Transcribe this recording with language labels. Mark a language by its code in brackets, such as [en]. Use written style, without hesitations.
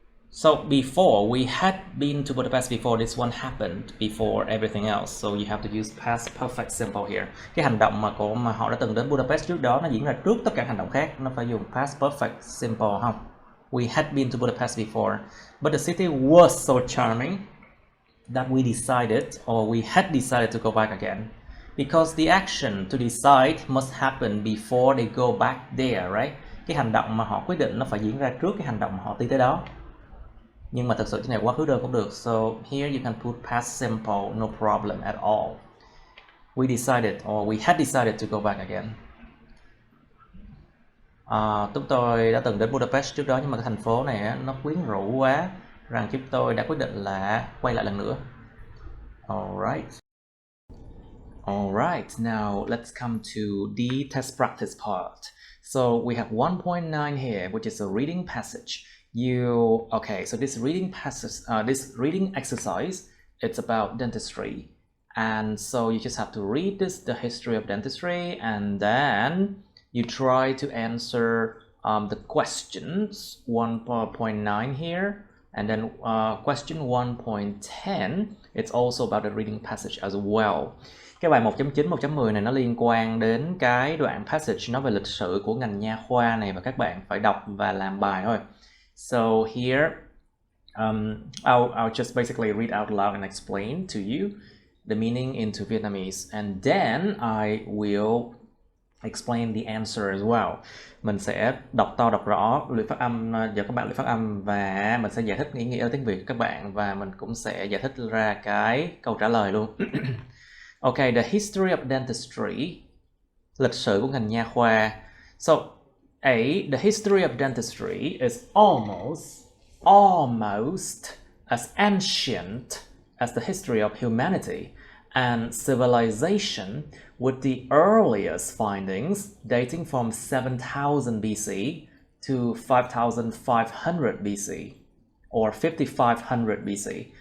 [en] So before, we had been to Budapest before this one happened, before everything else. So you have to use past perfect simple here. [vi] Cái hành động mà họ đã từng đến Budapest trước đó nó diễn ra trước tất cả hành động khác, nó phải dùng past perfect simple không? [en] We had been to Budapest before, but the city was so charming that we decided or we had decided to go back again. Because the action to decide must happen before they go back there, right? [vi] Cái hành động mà họ quyết định nó phải diễn ra trước cái hành động mà họ đi tới đó. Nhưng mà thực sự cái này quá khứ đơn cũng được. [en] So here you can put past simple, no problem at all. We decided or we had decided to go back again. [vi] Chúng tôi đã từng đến Budapest trước đó, nhưng mà cái thành phố này nó quyến rũ quá, rằng chúng tôi đã quyết định là quay lại lần nữa. [en] Alright, now let's come to the test practice part. So we have 1.9 here, which is a reading passage. So this reading passage, this reading exercise, it's about dentistry, and so you just have to read the history of dentistry, and then you try to answer the questions 1.9 here, and then question 1.10. It's also about the reading passage as well. [vi] Cái bài 1.9, 1.10 này nó liên quan đến cái đoạn passage nói về lịch sử của ngành nha khoa này, và các bạn phải đọc và làm bài thôi. [en] So here, I'll just basically read out loud and explain to you the meaning into Vietnamese, and then I will explain the answer as well. [vi] Mình sẽ đọc to đọc rõ luyện phát âm cho các bạn luyện phát âm, và mình sẽ giải thích ý nghĩa ở tiếng Việt các bạn, và mình cũng sẽ giải thích ra cái câu trả lời luôn. [en] Okay, the history of dentistry, [vi] lịch sử của ngành nha khoa. [en] So the history of dentistry is almost as ancient as the history of humanity and civilization, with the earliest findings dating from 7,000 BC to 5,500 BC or 5,500 BC.